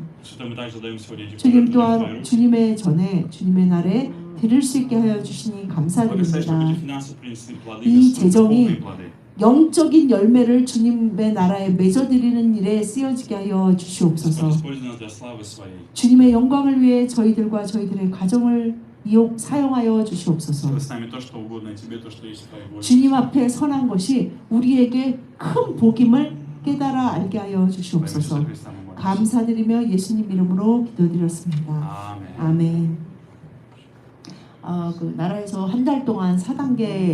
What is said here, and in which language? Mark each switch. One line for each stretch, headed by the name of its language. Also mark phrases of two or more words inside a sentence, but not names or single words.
Russian: Что мы также даем сегодня эти
Korean: 주님
Russian: пожертвования в Твои
Korean: 또한
Russian: руки.
Korean: 주님의 전에 주님의 날에 드릴 수 있게 하여 주시니
Russian: Благослови, чтобы
Korean: 감사드립니다.
Russian: эти финансы принесли плоды,
Korean: 이
Russian: Господь,
Korean: 재정이
Russian: духовные плоды.
Korean: 영적인 열매를 주님의 나라에 맺어드리는 일에 쓰여지게 하여
Russian: Господь,
Korean: 주시옵소서.
Russian: используй нас для славы Своей.
Korean: 주님의 영광을 위해 저희들과 저희들의 가정을 사용하여 주시옵소서.
Russian: Чтобы с нами то, что угодно Тебе, то, что есть в Твоей воле.
Korean: 주님 앞에 선한 것이 우리에게 큰 복임을 깨달아 알게 하여
Russian: Во имя Иисуса
Korean: 주시옵소서.
Russian: Христа мы молимся.
Korean: 감사드리며 예수님 이름으로 기도드렸습니다. 아멘. 아멘. 그 나라에서 한 달 동안 4단계